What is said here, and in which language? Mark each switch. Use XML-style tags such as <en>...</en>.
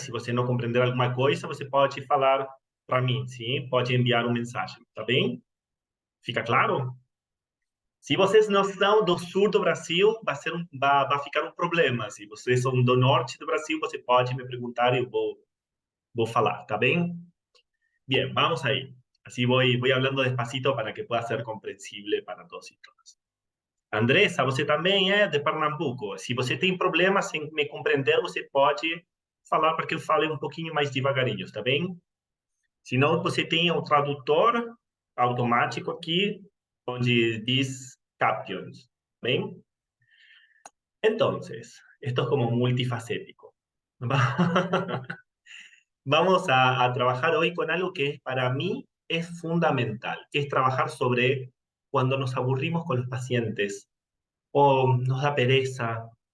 <pt>Se você não compreender alguma coisa, você pode falar para mim, sim? Pode enviar uma mensagem, tá bem? Fica claro? Se vocês não são do sul do Brasil, vai ficar um problema. Se vocês são do norte do Brasil, você pode me perguntar e eu vou falar, tá bem?</pt> <es>Bien, vamos ahí. Así voy hablando despacito para que pueda ser comprensible para todos y todas.</es> <pt>Andressa, você também é de Pernambuco. Se você tem problemas em me compreender, você pode falar para que eu fale um pouquinho mais devagarinho, tá bem? Se não, você tem um tradutor automático aqui, onde diz captions,</pt> <es>¿ven? Entonces, esto es como multifacético. Vamos a trabajar hoy con algo que para mí es fundamental, que es trabajar sobre cuando nos aburrimos con los pacientes, o nos da pereza,</es>